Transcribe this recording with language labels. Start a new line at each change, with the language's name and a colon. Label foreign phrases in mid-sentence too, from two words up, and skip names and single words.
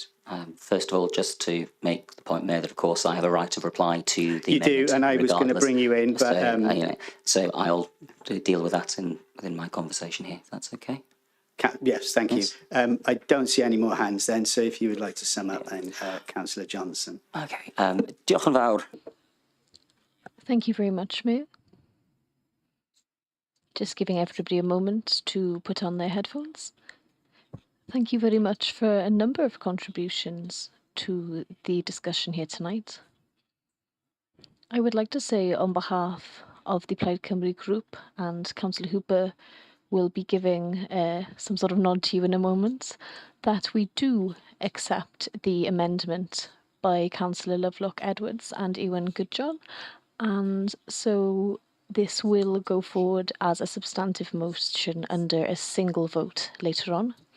English: First of all, just to make the point, Mayor, that of course I have a right to reply to the amendment. You do, and I was going to bring you in, but... So I'll deal with that within my conversation here, if that's okay. Yes, thank you. I don't see any more hands then, so if you would like to sum up then, Councillor Johnson.
Welsh: Okay. Diolch yn fawr.
English: Thank you very much, Mayor. Just giving everybody a moment to put on their headphones. Thank you very much for a number of contributions to the discussion here tonight. I would like to say on behalf of the Plaid Cymru group, and Councillor Hooper will be giving some sort of nod to you in a moment, that we do accept the amendment by Councillor Lovelock Edwards and Ewan Goodjohn, and so this will go forward as a substantive motion under a single vote later on.